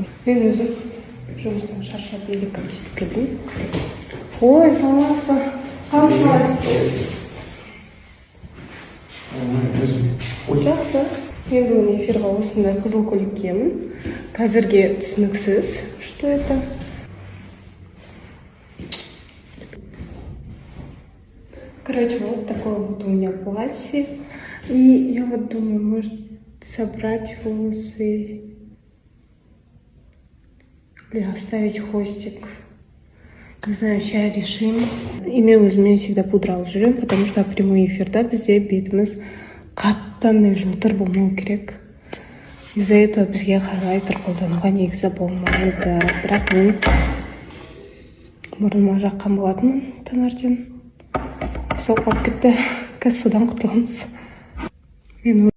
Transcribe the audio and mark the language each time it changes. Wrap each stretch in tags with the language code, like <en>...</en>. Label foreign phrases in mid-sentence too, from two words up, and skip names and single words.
<kk>Мен өзім жұмыстан шаршап елікке түстіп келдім. Ой, саламатсыз. Қалайсыз? Жақсы. Мен бүгін эфирға осындай қызыл көйлек киемін. Қазірге түсініксіз,</kk> <ru>что это? Короче, вот такое вот у меня платье. И я вот думаю, может собрать волосы или оставить хвостик. Не знаю, сейчас решим. И</ru> <kk>мен өзіме</kk> <ru>всегда пудра</ru> <kk>алып жүремін,</kk> <ru>потому что прямой эфирда</ru> <kk>бізде бетіміз қаттандай жылтыр болмау керек.</kk> <ru>Из-за этого</ru> <kk>бізге хайлайтер қолдануға негізі болмайды. Бірақ мен мұрныма жаққан болатынмын таңертең. Сол қалып кетті. Қазір судан құтыламыз. Мен</kk>